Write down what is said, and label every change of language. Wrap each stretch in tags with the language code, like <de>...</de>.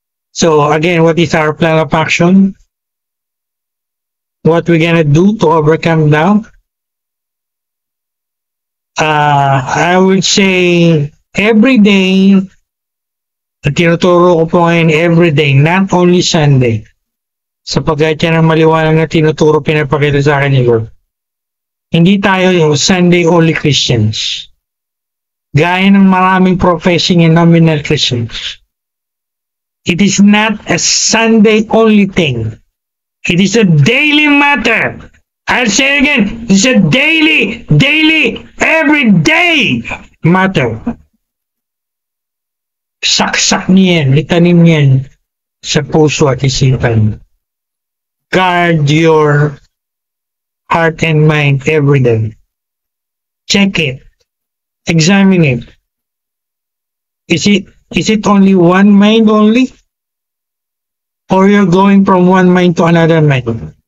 <en>So, again, what is our plan of action? What we're gonna do to overcome doubt? I would say every day,</en> <tl>tinuturo ko po ngayon</tl> <en>every day, not only Sunday.</en> <tl>Sapagkat yan ang maliwanag na tinuturo, pinapakita sa akin ni Lord. Hindi tayo yung</tl> <en>Sunday only Christians.</en> <tl>Gaya ng maraming</tl> <en>professing and nominal Christians. It is not a Sunday only thing. It is a daily matter. I'll say it again. It's a daily, everyday matter.</en> <tl>Saksak niyan, itanim niyan sa puso at isipan.</tl> <en>Guard your heart and mind every day. Check it. Examine it. Is it only one mind only? Or you're going from one mind to another mind?</en>